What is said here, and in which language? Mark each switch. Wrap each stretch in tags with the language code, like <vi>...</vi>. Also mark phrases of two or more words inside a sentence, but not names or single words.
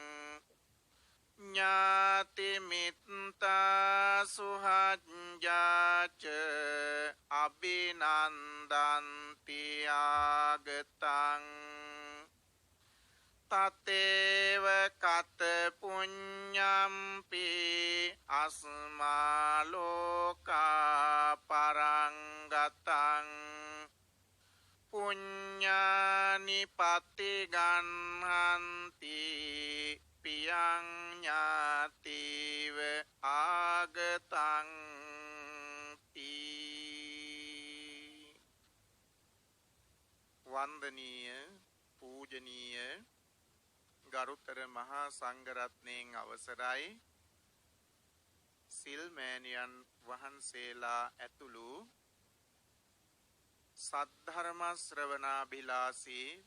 <pi>ඥාති මිත්තා සුහජ්ජාච අභිනන්දන්ති ආගතං තතේව කත පුඤ්ඤම්පි අස්මා ලෝකා පරංගතං පුඤ්ඤානි පතිගන්හන්ති පියං ඥාතිව ආගතං තී.</pi> <si>වන්දනීය පූජනීය ගරුතර මහා සංඝරත්නයන් අවසරයි, සිල් මෑණියන් වහන්සේලා ඇතුළු සද්ධර්ම ශ්‍රවණාභිලාෂී</si>